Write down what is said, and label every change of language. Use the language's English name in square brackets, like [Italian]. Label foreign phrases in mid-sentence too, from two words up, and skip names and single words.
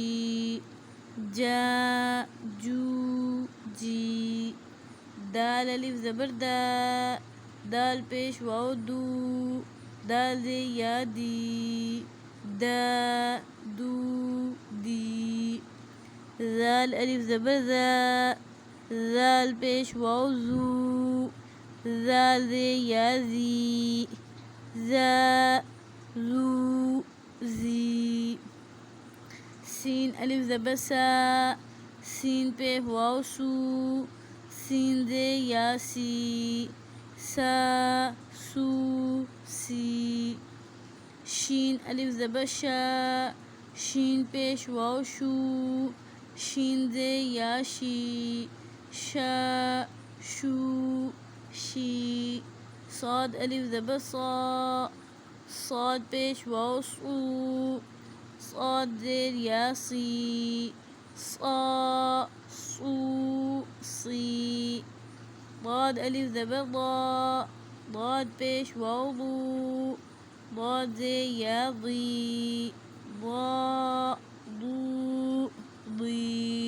[Urdu] جا جو جی، دال الف زبر دا، دال پیش واو دو، دال زیر یا دی، دا دو دی، زال الف زبر زا، زال پیش واو زو، زال زیر یا زی، ذا ذو ذی. سین الف زبر سا, سین پیش واو سو, سین دے یا سی, سا سو سی. شین الف زبر شا, شین پیش واو شو, شین دے یا شی, شا شو شی. صاد الف زبر صا, صاد پیش واو صو, صاد زیر یا سی, صا صو سی. ضاد الف زبر ضا, ضاد پیش واو ضو, ضاد زیر یا ضی, ضا ضو ضی.